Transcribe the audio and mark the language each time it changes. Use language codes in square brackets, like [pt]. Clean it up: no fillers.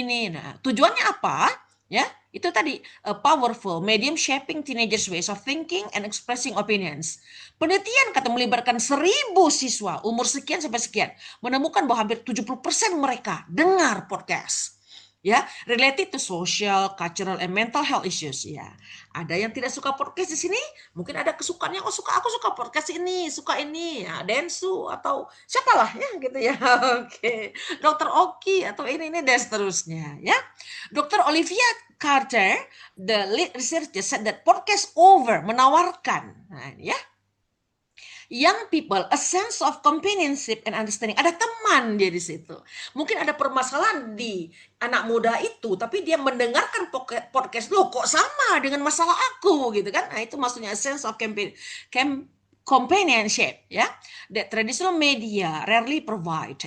[id] Nah, tujuannya apa? Ya, itu tadi [en] a powerful medium shaping teenagers' ways of thinking and expressing opinions. [id] Penelitian kata melibatkan 1.000 siswa umur sekian sampai sekian, menemukan bahwa hampir 70% mereka dengar podcast. [en] Ya, related to social, cultural, and mental health issues. [id] Ya, ada yang tidak suka podcast di sini, mungkin ada kesukaannya. Aku suka podcast ini, suka ini, ya, Densu atau siapalah ya gitu ya. Oke, Dokter Oki atau ini dan seterusnya. [en] Ya, Dokter Olivia Carter, the lead researcher, said that podcast over menawarkan, ya, young people a sense of companionship and understanding. [id] Ada teman dia di situ. Mungkin ada permasalahan di anak muda itu, tapi dia mendengarkan podcast, loh kok sama dengan masalah aku gitu kan. Nah, itu maksudnya [en] a sense of companionship, [id] ya. [en] That traditional media rarely provide.